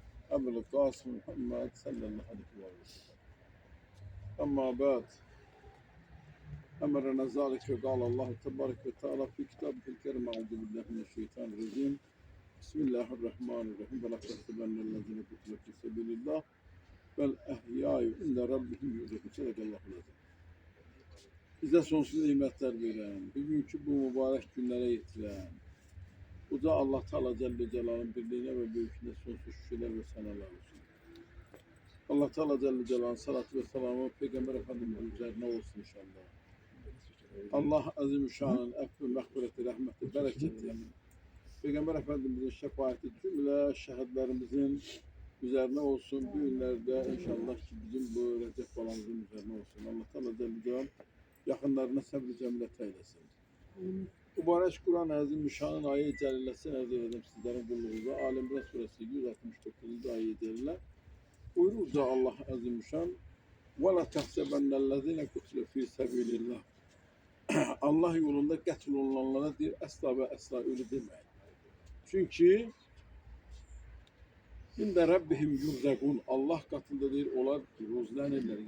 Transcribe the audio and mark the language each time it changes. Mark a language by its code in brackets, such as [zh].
[tr] Ebu Kasım Muhammed sallallahu aleyhi ve sellem. Amma ba'd. [ar] أمرنا ذلك وقال الله تبارك وتعالى في كتابه الكريم أعوذ بالله من الشيطان الرجيم بسم الله الرحمن الرحيم ولا تحسبن الذين قتلوا في سبيل الله بل أحياء عند ربهم يرزقون صدق الله العظيم. [tr] Bize sonsuz nimetler veren, bugünkü bu mübarek günlere yetiren, Uca Allah Teala Celle Celal'ın birliğine ve büyüklüğüne sonsuz şükürler ve senalar olsun. Allah Teala Celle Celal'ın salatü ve selamı Peygamber Efendimiz'in üzerine olsun inşallah. Allah Azimüşşan'ın affı, mağfireti, rahmeti, bereketi, Peygamber Efendimiz'in şefaati cümle şehitlerimizin üzerine olsun. Bu günlerde inşallah ki bizim bu Recep balamızın üzerine olsun. Allah Teala Celle Celal yakınlarına sabr-ı cemilet eylesin. Mübarek Kur'an-ı Azimüşşan'ın ayet-i celilesini arz edelim sizlerin kulluğunuza. Alimran suresi 169. ayet-i celile. Buyurur da Allah Azimüşşan [ar] وَلَا تَحْسَبَنَّ الَّذِينَ قُتْلُوا فِي سَبِيلِ اللّٰهِ [az] Allah yolunda qətl olunanlara deyir, əsla və əsla ölü deməyin. Çünki İndə Rabbihim yurzəqun Allah qatında deyir, onlar rozlənirlər.